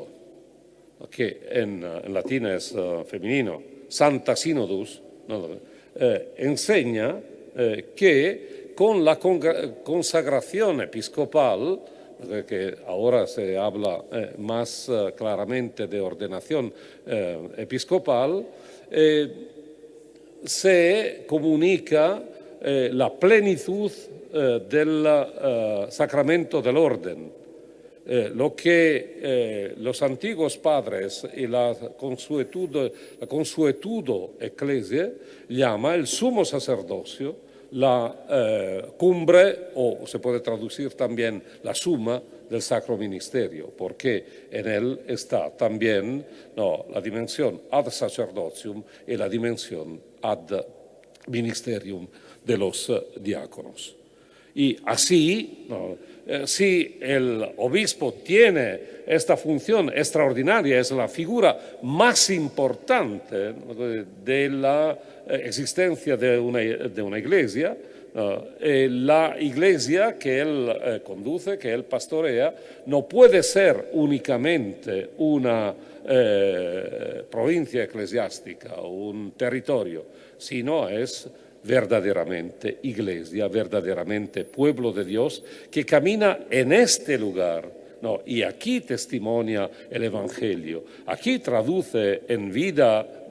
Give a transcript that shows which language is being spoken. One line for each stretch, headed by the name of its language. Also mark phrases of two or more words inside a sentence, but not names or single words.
Spanish: que en latín es femenino,
Latin: Santa Synodus,
Spanish: enseña que con la consagración episcopal, que ahora se habla más claramente de ordenación episcopal, se comunica la plenitud del sacramento del orden. Lo que los antiguos padres y la
Latin: consuetudo ecclesia
Spanish: llama el sumo sacerdocio, la cumbre, o se puede traducir también la suma del sacro ministerio, porque en él está también la dimensión
Latin: ad sacerdocium
Spanish: y la dimensión
Latin: ad ministerium
Spanish: de los diáconos. Y así, si el obispo tiene esta función extraordinaria, es la figura más importante de la existencia de una iglesia, la iglesia que él conduce, que él pastorea, no puede ser únicamente una provincia eclesiástica o un territorio, sino es verdaderamente iglesia, verdaderamente pueblo de Dios que camina en este lugar, y aquí testimonia el Evangelio, aquí traduce en vida